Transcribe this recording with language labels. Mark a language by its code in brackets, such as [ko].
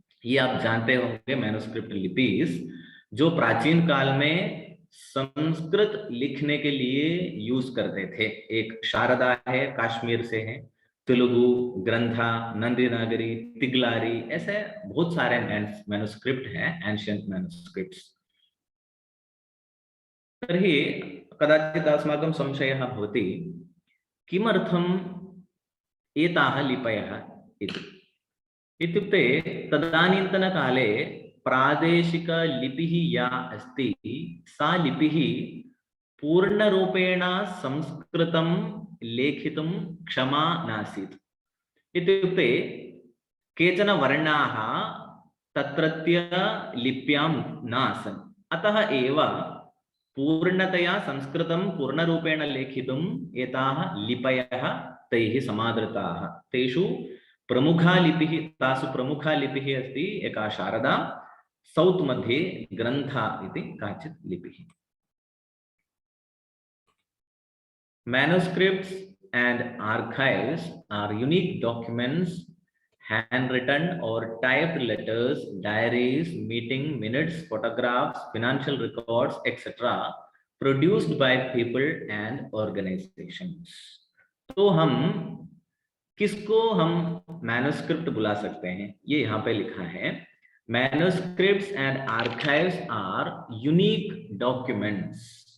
[hi] ये आप जानते होंगे मैन्युस्क्रिप्ट लिपीज जो प्राचीन काल में संस्कृत लिखने के लिए यूज करते थे। एक शारदा है, कश्मीर से है, तेलुगु ग्रंथा, नंदीनागरी, तिग्लारी, ऐसे बहुत सारे मैनुस्क्रिप्ट हैं, एंशियंट मैनुस्क्रिप्ट्स। [sa] तर्हि कदाचित् अस्माकं संशयः भवति, किमर्थम् एताः लिपयः इति। इत्युक्ते तदानीन्तनकाले प्रादेशिकलिपिः या अस्ति सा लिपिः पूर्णरूपेण संस्कृतं लेखितुं क्षमा नासीत्। इत्युक्ते केचन वर्णाः तत्रत्य लिप्यां न आसन्, अतः एव पूर्णतया संस्कृतं पूर्णरूपेण लेखितुम् एताः लिपयः तैः समादृताः। तेषु प्रमुखा लिपिः, तासु प्रमुखा लिपिः अस्ति एका शारदा, सौत् मध्ये ग्रन्था इति काचित् लिपिः। [en] Manuscripts and archives are unique documents, handwritten or typed letters, diaries, meeting minutes, photographs, financial records, etc., produced by people and organizations. [hi] तो हम किसको हम मैन्युस्क्रिप्ट बुला सकते हैं? ये यहाँ पे लिखा है, [en] Manuscripts and archives are unique documents.